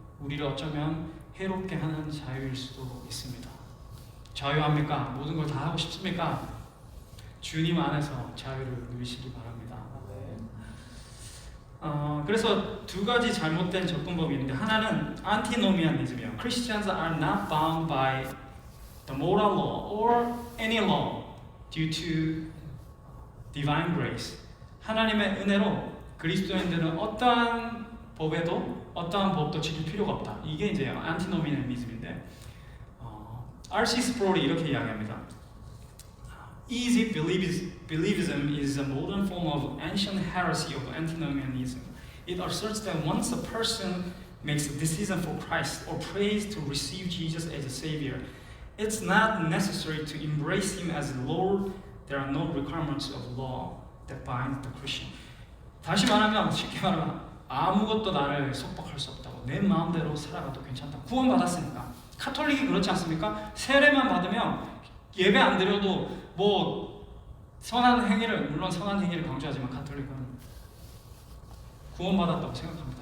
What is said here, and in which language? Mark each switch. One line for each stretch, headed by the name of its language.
Korean: 우리를 어쩌면 해롭게 하는 자유일 수도 있습니다. 자유합니까? 모든 걸 다 하고 싶습니까? 주님 안에서 자유를 누리시기 바랍니다. 그래서 두 가지 잘못된 접근법이 있는데 하나는 안티노미아니즘이에요.
English: Christians are not bound by the moral law or any law due to divine grace.
Korean: 하나님의 은혜로 그리스도인들은 어떠한 법에도 어떠한 법도 지킬 필요가 없다. 이게 이제 안티노미아니즘인데 R.C. 스프롤이 이렇게 이야기합니다.
English: Easy believism is a modern form of ancient heresy of antinomianism. It asserts that once a person makes a decision for Christ or prays to receive Jesus as a Savior, it's not necessary to embrace Him as Lord. There are no requirements of law that bind the Christian.
Korean: 다시 말하면 쉽게 말하면 아무것도 나를 속박할 수 없다고. 내 마음대로 살아가도 괜찮다. 구원받았으니까. 카톨릭이 그렇지 않습니까? 세례만 받으면 예배 안 드려도 뭐 선한 행위를, 물론 선한 행위를 강조하지만 카톨릭은 구원받았다고 생각합니다.